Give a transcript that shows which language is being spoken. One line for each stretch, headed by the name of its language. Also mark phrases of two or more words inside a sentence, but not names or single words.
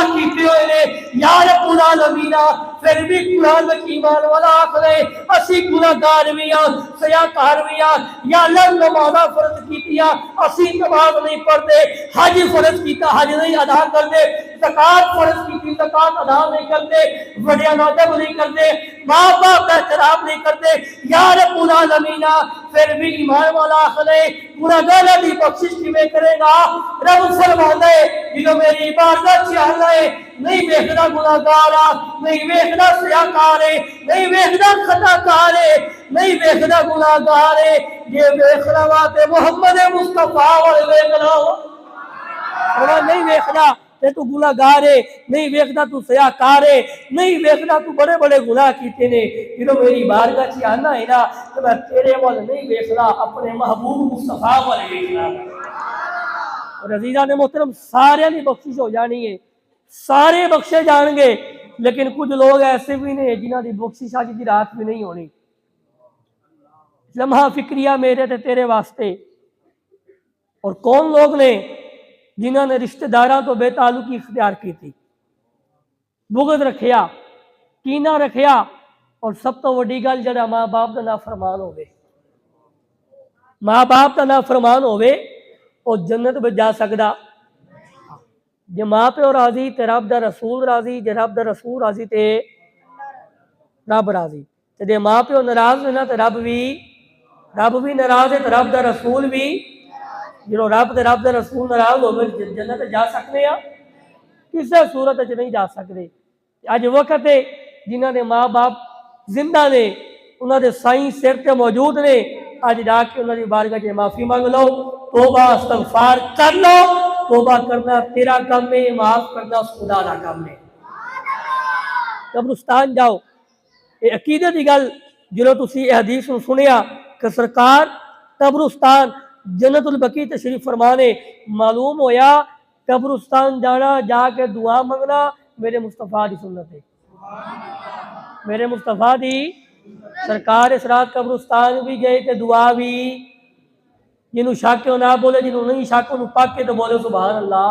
Punjabi: کیتے ہوئے نے،
Arabic: یا رب العالمین
Punjabi: پھر بھی قرآن میں ایمان والا آخر ہے، اسی گناہگار بھی ہیں، سیاکار بھی ہیں، یا اللہ نمازہ فرض کیتیا اسی نماز نہیں پڑھتے، حج فرض کیتا حج نہیں ادا کرتے، زکات فرض کیتی زکات ادا نہیں کرتے، وڈیاں ادب نہیں کرتے، ماں باپ کا احترام نہیں کرتے،
Arabic: یا رب العالمین
Punjabi: پھر بھی ایمان والا آخر ہے گناہگار دی بخشش کیویں کرے گا؟ رب فرماندا ہے جدوں میری عبادت چاہتا ہے نہیں ویکھدا گناہگار نہیں ویکھدا سیاکار ہے نہیں ویکھدا خطاکار ہے نہیں ویکھدا گناہگار ہے، جے ویکھنا وا تے محمد مصطفیٰ ول ویکھنا ہو، نہیں ویکھدا تے تو گناہگار ہے، نہیں ویکھدا تو سیاکار ہے، نہیں ویکھدا تو بڑے بڑے گناہ کیتے نے، جدوں میری بارگاہ چ آنا ہے نا تو میں تیرے ول نہیں ویکھدا، اپنے محبوب مصطفیٰ ول ویکھدا۔ اور عزیزان محترم سارے دی بخشش ہو جانی ہے، سارے بخشے جان گے، لیکن کچھ لوگ ایسے بھی نہیں جنہاں دی بخشش آج دی رات بھی نہیں ہونی۔ لمحہ فکریہ میرے تے تیرے واسطے، اور کون لوگ نے جنہاں نے رشتہ داراں تو بے تعلقی اختیار کی تھی، بغض رکھیا، کینہ رکھیا اور سب تو وڈی گل جڑا ماں باپ دا نافرمان ہوے، ماں باپ دا نافرمان ہوے او جنت وچ جا سکدا؟ جے ماں پیو راضی تے رب دا رسول راضی، جے رب دا رسول راضی تے رب راضی، تے جے ماں پیو ناراض ہے نا تے رب بھی ناراض ہے تے رب دا رسول بھی، جدوں رب تے رب دا رسول ناراض ہوے جنت جا سکتے ہیں؟ کسے صورت وچ نہیں جا سکتے۔ اج وقت ہے جنہاں دے ماں باپ زندہ نے، انہاں دے سائیں سر تے موجود نے، اج جا کے انہاں دی بارگاہ وچ معافی مانگ لو، توبہ استغفار کر لو۔ توبہ کرنا تیرا کام ہے، معاف کرنا خدا دا کام ہے۔ قبرستان جاؤ، یہ عقیدے دی گل جدوں تسی یہ حدیث نوں سنیا کہ سرکار قبرستان جنت البقیع تشریف فرمانے، معلوم ہویا قبرستان جانا، جا کے دعا منگنا میرے مصطفیٰ دی سنت ہے، میرے مصطفیٰ دی سرکار اس رات قبرستان بھی گئے تے دعا بھی، جنہوں شک ہے نہ بولے، جنہوں نہیں شک انہوں پاک کے تو بولے
Arabic: سبحان اللہ۔